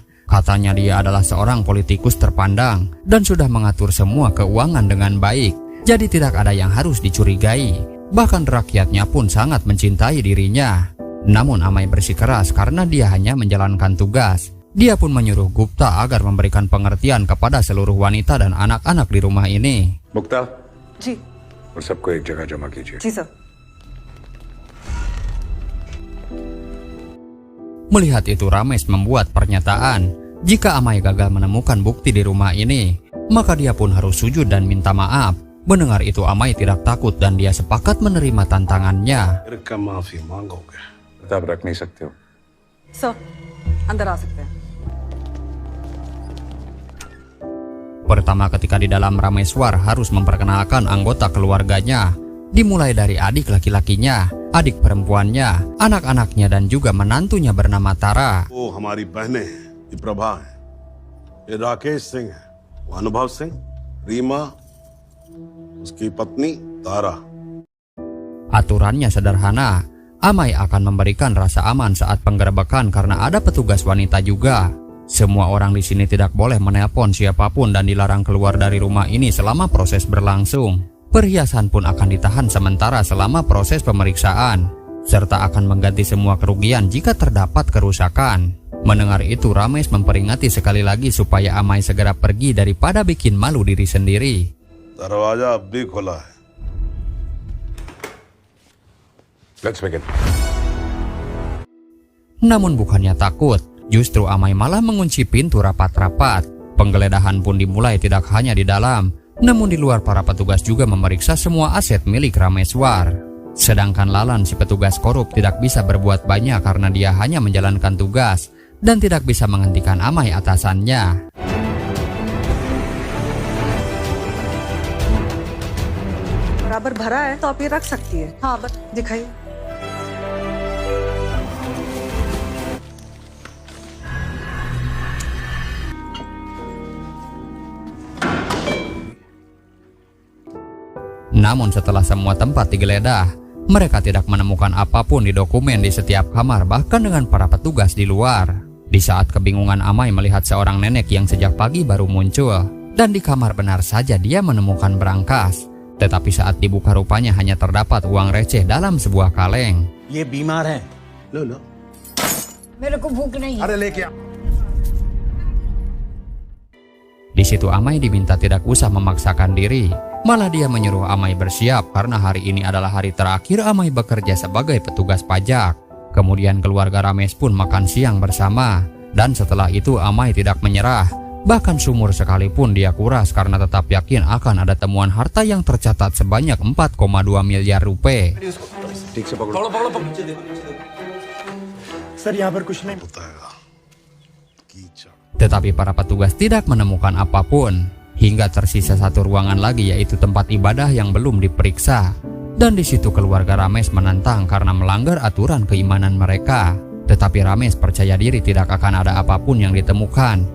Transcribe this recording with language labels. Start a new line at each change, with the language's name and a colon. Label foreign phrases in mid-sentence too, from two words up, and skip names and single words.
Indonesian: Katanya dia adalah seorang politikus terpandang dan sudah mengatur semua keuangan dengan baik, jadi tidak ada yang harus dicurigai. Bahkan rakyatnya pun sangat mencintai dirinya. Namun Amay bersikeras karena dia hanya menjalankan tugas. Dia pun menyuruh Gupta agar memberikan pengertian kepada seluruh wanita dan anak-anak di rumah ini.
Hindi: मुक्ता जी और सबको एक जगह जमा कीजिए. जी सर.
Indonesian: Melihat itu Ramesh membuat pernyataan, jika Amai gagal menemukan bukti di rumah ini, maka dia pun harus sujud dan minta maaf. Mendengar itu Amai tidak takut dan dia sepakat menerima tantangannya.
Hindi: फिर का माफी मांगोगे? किताब रख नहीं सकते हो। सर अंदर आ सकते हैं।
Indonesian: Pertama ketika di dalam Rameswar harus memperkenalkan anggota keluarganya, dimulai dari adik laki-lakinya, adik perempuannya, anak-anaknya dan juga menantunya bernama Tara.
Hindi: वो हमारी बहनें हैं, ये प्रभा है, ये राकेश सिंह है, वो अनुभव सिंह, रीमा, उसकी पत्नी तारा।
Indonesian: Aturannya sederhana, Amai akan memberikan rasa aman saat penggerebekan karena ada petugas wanita juga. Semua orang di sini tidak boleh menelpon siapapun dan dilarang keluar dari rumah ini selama proses berlangsung. Perhiasan pun akan ditahan sementara selama proses pemeriksaan, serta akan mengganti semua kerugian jika terdapat kerusakan. Mendengar itu Ramesh memperingati sekali lagi supaya Amai segera pergi daripada bikin malu diri sendiri.
Hindi: दरवाजा अब भी खुला है।
English: Let's begin.
Indonesian: Namun bukannya takut, justru Amai malah mengunci pintu rapat-rapat. Penggeledahan pun dimulai tidak hanya di dalam, namun di luar para petugas juga memeriksa semua aset milik Rameswar. Sedangkan Lalan si petugas korup tidak bisa berbuat banyak karena dia hanya menjalankan tugas dan tidak bisa menghentikan Amai atasannya.
Hindi: बराबर भरा है तो आप ये रख सकती है। हाँ बस दिखाइए।
Indonesian: Namun setelah semua tempat digeledah, mereka tidak menemukan apapun di dokumen di setiap kamar bahkan dengan para petugas di luar. Di saat kebingungan Amai melihat seorang nenek yang sejak pagi baru muncul dan di kamar benar saja dia menemukan berangkas. Tetapi saat dibuka rupanya hanya terdapat uang receh dalam sebuah kaleng.
Hindi: ये बीमार है। लो लो। मेरे को भूख नहीं है। अरे लेके आ।
Indonesian: Di situ Amai diminta tidak usah memaksakan diri. Malah dia menyuruh Amai bersiap karena hari ini adalah hari terakhir Amai bekerja sebagai petugas pajak. Kemudian keluarga Ramesh pun makan siang bersama. Dan setelah itu Amai tidak menyerah. Bahkan sumur sekalipun dia kuras karena tetap yakin akan ada temuan harta yang tercatat sebanyak 4,2 miliar rupiah.
Hindi: ठीक से पकड़ो। सर यहाँ पर कुछ नहीं। बताएगा। कीचड़।
Indonesian: Tetapi para petugas tidak menemukan apapun. Hingga tersisa satu ruangan lagi yaitu tempat ibadah yang belum diperiksa. Dan di situ keluarga Ramesh menantang karena melanggar aturan keimanan mereka. Tetapi Ramesh percaya diri tidak akan ada apapun yang ditemukan.